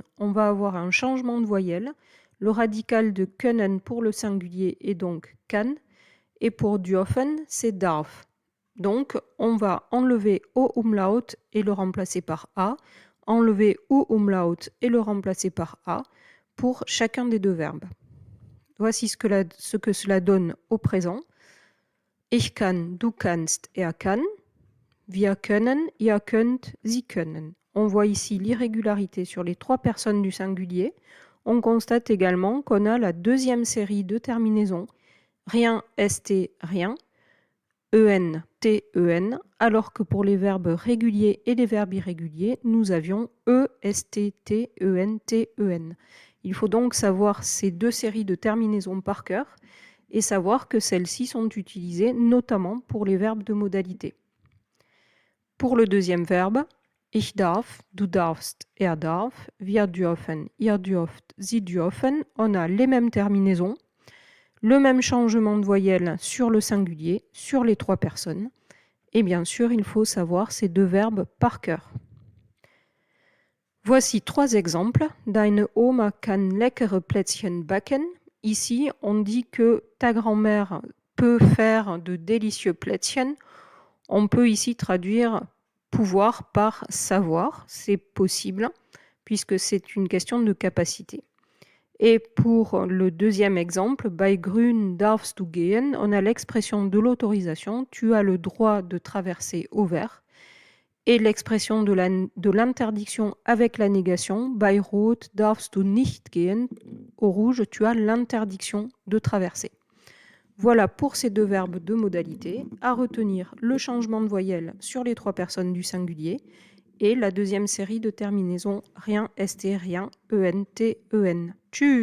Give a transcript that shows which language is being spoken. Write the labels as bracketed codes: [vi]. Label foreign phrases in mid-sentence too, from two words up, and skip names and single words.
[fr] On va avoir un changement de voyelle. Le radical de können pour le singulier est donc kann, et pour dürfen, c'est darf. Donc, on va enlever O umlaut et le remplacer par A, enlever U umlaut et le remplacer par A pour chacun des deux verbes. Voici ce que cela donne au présent. [de] Ich kann, du kannst, er kann. Wir können, ihr könnt, sie können. [fr] On voit ici l'irrégularité sur les trois personnes du singulier. On constate également qu'on a la deuxième série de terminaisons rien, st, rien, en, t, en, alors que pour les verbes réguliers et les verbes irréguliers, nous avions e, st, t, en, t, en. Il faut donc savoir ces deux séries de terminaisons par cœur et savoir que celles-ci sont utilisées notamment pour les verbes de modalité. Pour le deuxième verbe, [de] ich darf, du darfst, er darf, wir dürfen, ihr dürft, sie dürfen, [fr] on a les mêmes terminaisons, le même changement de voyelle sur le singulier, sur les trois personnes. Et bien sûr, il faut savoir ces deux verbes par cœur. Voici trois exemples. [de] Deine Oma kann leckere Plätzchen backen. [fr] Ici, on dit que ta grand-mère peut faire de délicieux Plätzchen. On peut ici traduire pouvoir par savoir, c'est possible, puisque c'est une question de capacité. Et pour le deuxième exemple, [de] bei grün darfst du gehen, [fr] on a l'expression de l'autorisation, tu as le droit de traverser au vert, et l'expression de l'interdiction avec la négation, [de] bei rot darfst du nicht gehen, [fr] au rouge, tu as l'interdiction de traverser. Voilà pour ces deux verbes de modalité. À retenir le changement de voyelle sur les trois personnes du singulier et la deuxième série de terminaisons rien, st, rien, en, t, en.